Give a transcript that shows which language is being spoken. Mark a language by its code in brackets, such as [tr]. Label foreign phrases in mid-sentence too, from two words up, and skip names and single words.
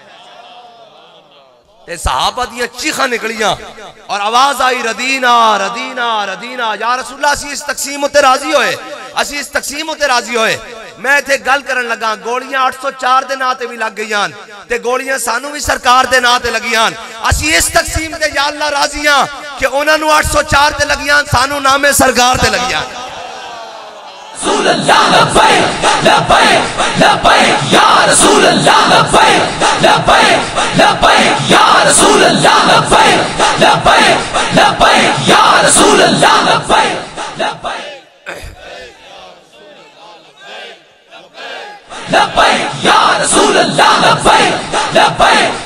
[pa] تے صحابہ دیاں چیکاں نکلیاں اور آواز آئی [ar] رضينا رضينا رضينا، يا رسول الله [pa] اسیں اس تقسیم اتے راضی ہوئے، اسیں اس تقسیم اتے راضی ہوئے. میں ایتھے گل کرن لگا، گولیاں 804 دے ناں تے وی لگ گئیاں، تے گولیاں سانوں وی سرکار دے ناں تے لگیاں. اسیں اس تقسیم تے [ar] يا الله [pa] راضی ہاں کہ انہاں نوں 804 تے لگیاں، سانوں نامے سرکار تے لگیاں. [ar] رسول الله لبيك لبيك لبيك يا رسول الله لبيك لبيك لبيك يا رسول الله لبيك لبيك لبيك يا رسول الله لبيك لبيك لبيك يا رسول الله لبيك لبيك